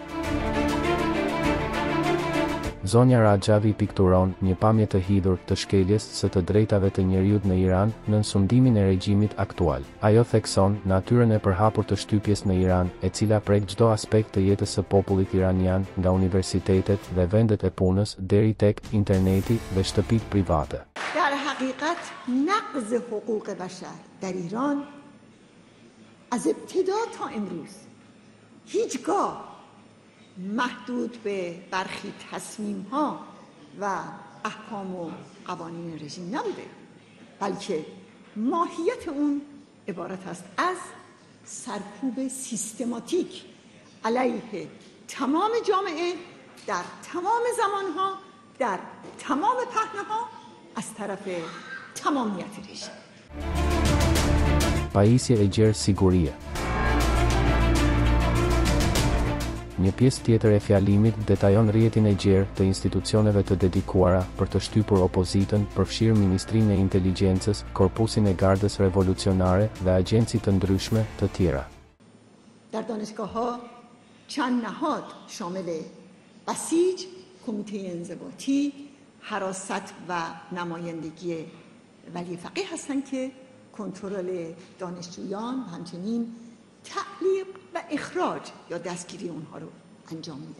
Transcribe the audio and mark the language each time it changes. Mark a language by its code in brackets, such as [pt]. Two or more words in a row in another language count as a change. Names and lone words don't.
[sq] Zonja Rajavi pikturon një pamje të hidhur të shkeljes së të drejtave të njeriut në Iran në sundimin e regjimit aktual. Ajo thekson natyrën e përhapur të shtypjes në Iran, e cila prek çdo aspekt të jetës së popullit iranian, nga universitetet dhe vendet e punës deri tek interneti dhe shtëpitë private. [fa] در حقیقت نقض حقوق بشر در ایران از ابتدا تا امروز هیچگاه محدود به برخی تصمیم‌ها و احکام و قوانین رژیم نبوده، بلکه ماهیت اون عبارت است از سرکوب سیستماتیک علیه تمام جامعه در تمام زمانها در تمام پهنه‌ها از طرف تمامیت رژیم. [sq] Pajisje e gjerë sigurie. Një pjesë tjetër e fjalimit detajon rrjetin e gjerë të institucioneve të dedikuara për të shtypur opozitën, përfshirë Ministrinë e Inteligjencës, Korpusin e Gardës Revolucionare dhe agjenci të ndryshme të tjera. [fa] در دانشگاه‌ها چند نهاد شامل بسیج، کمیته انضباطی، حراست و نمایندگی ولی فقیه هستند که کنترل دانشجویان و همچنین تعلیق و اخراج یا دستگیری اونها رو انجام میدن.